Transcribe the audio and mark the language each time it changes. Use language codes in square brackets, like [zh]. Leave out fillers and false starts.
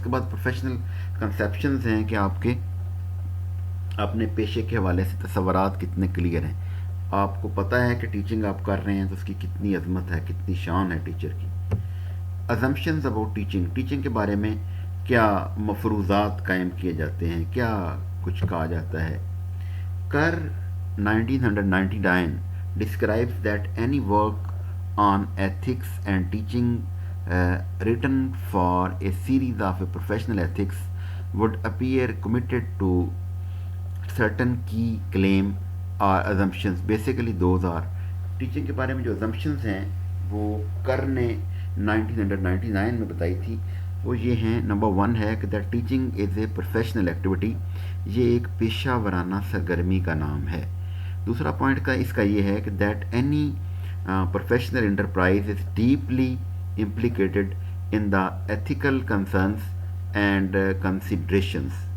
[ur] اس کے بعد پروفیشنل کنسیپشنز ہیں کہ آپ کے اپنے پیشے کے حوالے سے تصورات کتنے کلیئر ہیں. آپ کو پتہ ہے کہ ٹیچنگ آپ کر رہے ہیں تو اس کی کتنی عظمت ہے، کتنی شان ہے ٹیچر کی. [en] assumptions about teaching, [ur] ٹیچنگ کے بارے میں کیا مفروضات قائم کیے جاتے ہیں، کیا کچھ کہا جاتا ہے. [en] Carr 1999 describes that any work on ethics and teaching written for a series of a professional ethics would appear committed to certain key claim or assumptions. Basically those are [ur] teaching کے بارے میں جو assumptions ہیں وہ کر نے 1999 میں بتائی تھی. وہ یہ ہیں، نمبر 1 ہے کہ [en] that teaching is a professional activity, [ur] یہ ایک پیشہ ورانہ سرگرمی کا نام ہے. دوسرا پوائنٹ کا اس کا یہ ہے کہ [en] That any professional enterprise is deeply implicated in the ethical concerns and considerations.